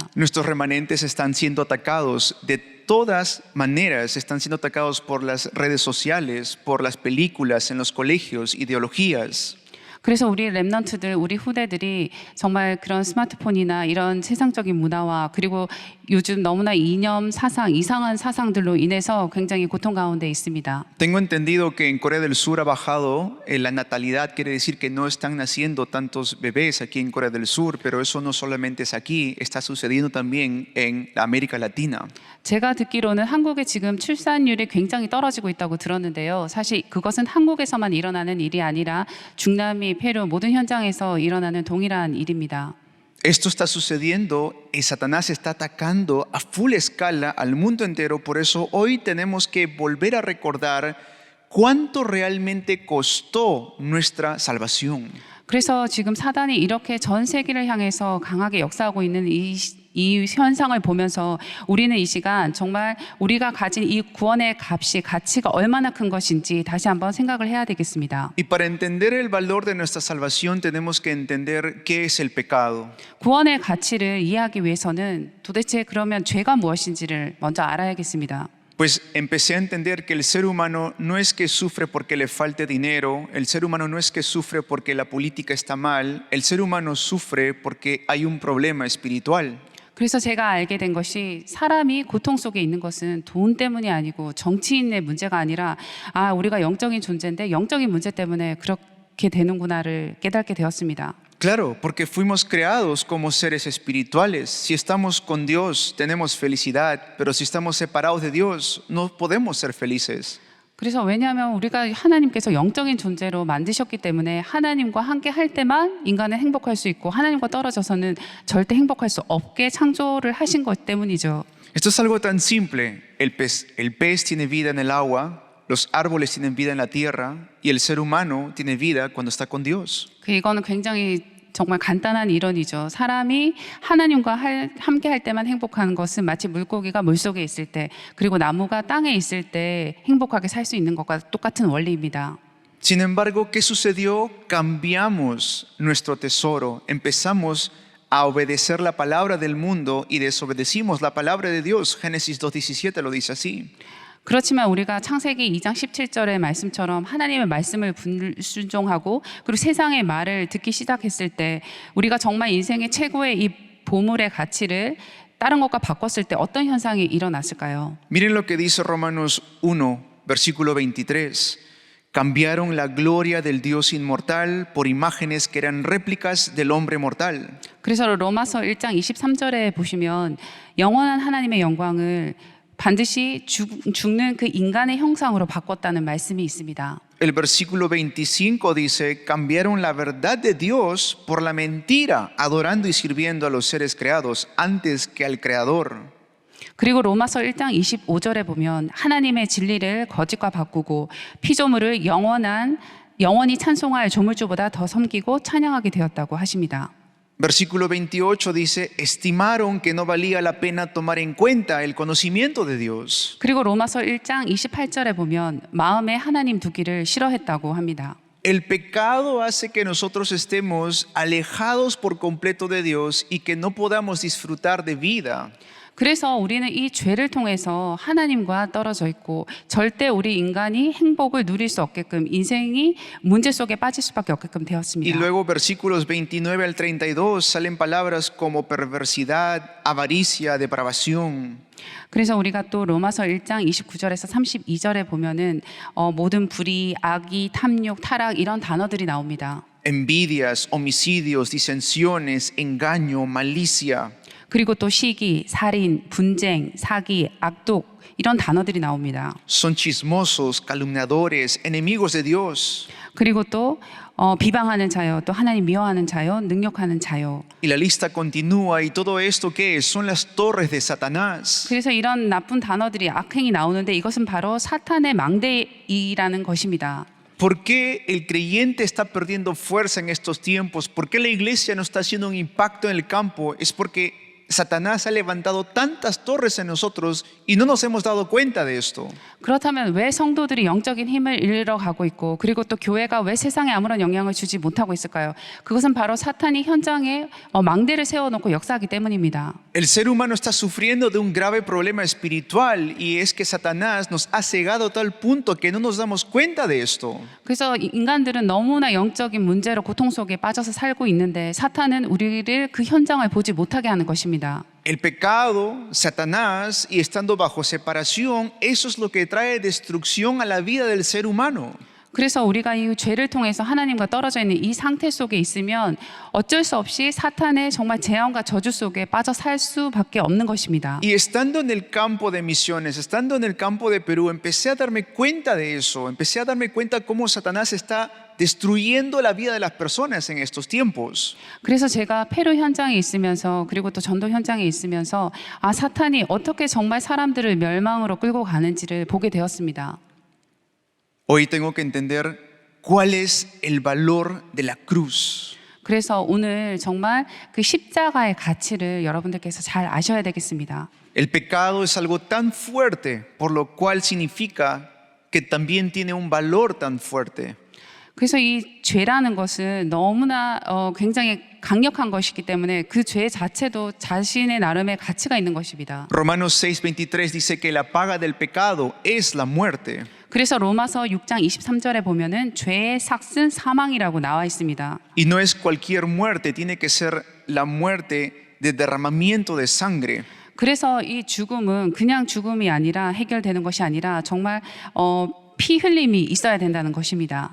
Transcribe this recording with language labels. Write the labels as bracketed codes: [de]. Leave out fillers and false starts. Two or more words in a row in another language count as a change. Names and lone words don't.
[es] Nuestros remanentes están siendo atacados de todas maneras, están siendo atacados por las redes sociales, por las películas, en los colegios, ideologías. [ko] 그래서 우리 랩넌트들, 우리 후대들이 정말 그런 스마트폰이나 이런 세상적인 문화와 그리고 요즘 너무나 이념 사상, 이상한 사상들로 인해서 굉장히 고통 가운데 있습니다. [es] Tengo entendido que en Corea del Sur ha bajado la natalidad, quiere decir que no están naciendo tantos bebés aquí en Corea del Sur, pero eso no solamente es aquí, está sucediendo también en la América Latina. [ko] 제가 듣기로는 한국의 지금 출산율이 굉장히 떨어지고 있다고 들었는데요. 사실 그것은 한국에서만 일어나는 일이 아니라 중남미, 페루 모든 현장에서 일어나는 동일한 일입니다. [es] Esto está sucediendo y Satanás está atacando a full escala al mundo entero. Por eso hoy tenemos que volver a recordar cuánto realmente costó nuestra salvación. [ko] 그래서 지금 사단이 이렇게 전 세계를 향해서 강하게 역사하고 있는 이 현상을 보면서 우리는 이 시간 정말 우리가 가진 이 구원의 값이 가치가 얼마나 큰 것인지 다시 한번 생각을 해야 되겠습니다. [es] Y para entender el valor de nuestra salvación tenemos que entender qué es el pecado. [ko] 구원의 가치를 이해하기 위해서는 도대체 그러면 죄가 무엇인지를 먼저 알아야겠습니다. [es] Pues empecé a entender que el ser humano no es que sufre porque le falte dinero, el ser humano no es que sufre porque la política está mal, el ser humano sufre porque hay un problema espiritual. [ko] 그래서 제가 알게 된 것이 사람이 고통 속에 있는 것은 돈 때문이 아니고 정치인의 문제가 아니라 우리가 영적인 존재인데 영적인 문제 때문에 그렇게 되는구나를 깨닫게 되었습니다. [es] Claro, porque fuimos creados como seres espirituales. Si estamos con Dios, tenemos felicidad, pero si estamos separados de Dios, no podemos ser felices. [ko] 그래서 왜냐하면 우리가 하나님께서 영적인 존재로 만드셨기 때문에 하나님과 함께 할 때만 인간은 행복할 수 있고 하나님과 떨어져서는 절대 행복할 수 없게 창조를 하신 것 때문이죠. [es] Esto es algo tan simple. El pez tiene vida en el agua, los árboles tienen vida en la tierra y el ser humano tiene vida cuando está con Dios. [ko] 이거는 굉장히 정말 간단한 이론이죠. 사람이 하나님과 함께 할 때만 행복한 것은 마치 물고기가 물속에 있을 때 그리고 나무가 땅에 있을 때 행복하게 살 수 있는 것과 똑같은 원리입니다. [es] Sin embargo, ¿qué sucedió? Cambiamos nuestro tesoro, empezamos a obedecer la palabra del mundo y desobedecimos la palabra de Dios. Génesis 2:17 lo dice así. [ko] 그렇지만 우리가 창세기 2장 17절의 말씀처럼 하나님의 말씀을 불순종하고 그리고 세상의 말을 듣기 시작했을 때 우리가 정말 인생의 최고의 이 보물의 가치를 다른 것과 바꿨을 때 어떤 현상이 일어났을까요? [es] Miren lo que dice Romanos 1, versículo 23. Cambiaron la gloria del Dios inmortal por imágenes que eran réplicas del hombre mortal. [ko] 그래서 로마서 1장 23절에 보시면 영원한 하나님의 영광을 반드시 죽는 그 인간의 형상으로 바꿨다는 말씀이 있습니다. [es] El versículo 25 dice, cambiaron la verdad de Dios por la mentira, adorando y sirviendo a los seres creados antes que al Creador. [ko] 그리고 로마서 1장 25절에 보면 하나님의 진리를 거짓과 바꾸고 피조물을 영원히 찬송할 조물주보다 더 섬기고 찬양하게 되었다고 하십니다. [es] Versículo 28 dice, estimaron que no valía la pena tomar en cuenta el conocimiento de Dios. [ko] 그리고 로마서 1장 28절에 보면 마음에 하나님 두기를 싫어했다고 합니다. [es] El pecado hace que nosotros estemos alejados por completo de Dios y que no podamos disfrutar de vida. [ko] 그래서 우리는 이 죄를 통해서 하나님과 떨어져 있고 절대 우리 인간이 행복을 누릴 수 없게끔 인생이 문제 속에 빠질 수밖에 없게끔 [es] Y [ko] 되었습니다. [es] luego versículos 29 al 32 salen palabras como perversidad, avaricia, depravación. [ko] 그래서 우리가 또 로마서 1장 29절에서 32절에 보면은 모든 불의, 악의, 탐욕, 타락 이런 단어들이 나옵니다. [es] Envidias, homicidios, disensiones, engaño, malicia. [ko] 그리고 또 시기, 살인, 분쟁, 사기, 악독 이런 단어들이 나옵니다. [es] Son chismosos, calumniadores, enemigos de Dios. [ko] 그리고 또 비방하는 자요, 또 하나님 미워하는 자요, 능욕하는 자요. [es] Y la lista continúa y todo esto ¿qué es? Son las torres de Satanás. [ko] 그래서 이런 나쁜 단어들이 악행이 나오는데 이것은 바로 사탄의 망대이라는 것입니다. [es] ¿Por qué el creyente está perdiendo fuerza en estos tiempos? ¿Por qué la iglesia no está haciendo un impacto en el campo? Es porque Satanás ha levantado tantas torres en nosotros y no nos hemos dado cuenta de esto. [ko] 그렇다면 왜 성도들이 영적인 힘을 잃어가고 있고 그리고 또 교회가 왜 세상에 아무런 영향을 주지 못하고 있을까요? 그것은 바로 사탄이 현장에 망대를 세워놓고 역사하기 때문입니다. [es] El ser humano está sufriendo de un grave problema espiritual y es que Satanás nos ha cegado a tal punto que no nos damos cuenta de esto. [ko] 그래서 인간들은 너무나 영적인 문제로 고통 속에 빠져서 살고 있는데 사탄은 우리를 그 현장을 보지 못하게 하는 것입니다. [es] El pecado, Satanás y estando bajo separación, eso es lo que trae destrucción a la vida del ser humano. [ko] 그래서 우리가 이 죄를 통해서 하나님과 떨어져 있는 이 상태 속에 있으면 어쩔 수 없이 사탄의 정말 재앙과 저주 속에 빠져 살 수밖에 없는 것입니다. [es] Y estando en el campo de misiones, estando en el campo de Perú, empecé a darme cuenta de eso, empecé a darme cuenta cómo Satanás está destruyendo la vida de las personas en estos tiempos. [ko] 그래서 제가 페루 현장에 있으면서 그리고 또 전도 현장에 있으면서 사탄이 어떻게 정말 사람들을 멸망으로 끌고 가는지를 보게 되었습니다. [es] Hoy tengo que entender cuál es el valor de la cruz. [ko] 그래서 오늘 정말 그 십자가의 가치를 여러분들께서 잘 아셔야 되겠습니다. [es] El pecado es algo tan fuerte, por lo cual significa que también tiene un valor tan fuerte. [ko] 그래서 이 죄라는 것은 너무나 굉장히 강력한 것이기 때문에 그 죄 자체도 자신의 나름의 가치가 있는 것입니다. [es] Romanos 6:23 dice que la paga del pecado es la muerte. [ko] 그래서 로마서 6장 23절에 보면은 죄의 삭은 사망이라고 나와 있습니다. [es] Y no es cualquier muerte, tiene que ser la muerte de derramamiento de sangre. [ko] 그래서 이 죽음은 그냥 죽음이 아니라 해결되는 것이 아니라 정말 피 흘림이 있어야 된다는 것입니다.